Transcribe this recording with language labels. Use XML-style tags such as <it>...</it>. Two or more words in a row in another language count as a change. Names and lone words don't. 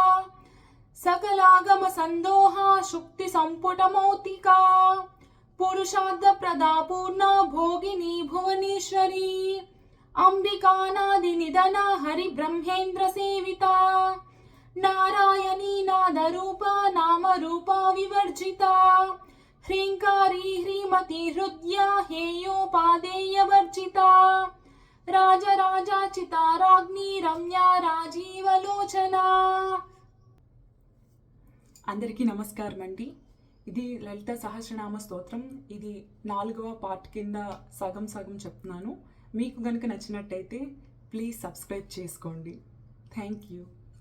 <sa>सकलागम संदोहा शुक्ति संपुट मौतिका पुरुषार्थ प्रदा पूर्णा भोगिनी भुवनेश्वरी अंबिकानादि निधना हरि ब्रह्मेन्द्र सेविता नारायणी नाद रूपा नाम रूपा विवर्जिता ह्रींकारी ह्रीमती हृदया हेयोपादेय वर्जिता राजराजाचिता राज्ञी रम्या राजीवलोचना.</sa> <te>అందరికీ నమస్కారం అండి. ఇది లలిత సహస్రనామ స్తోత్రం. ఇది 4వ పార్ట్ కింద సగం చెప్తున్నాను. మీకు గనుక నచ్చినట్టయితే</te> <en>please subscribe</en> <te>చేసుకోండి.</te> <en>thank you.</en>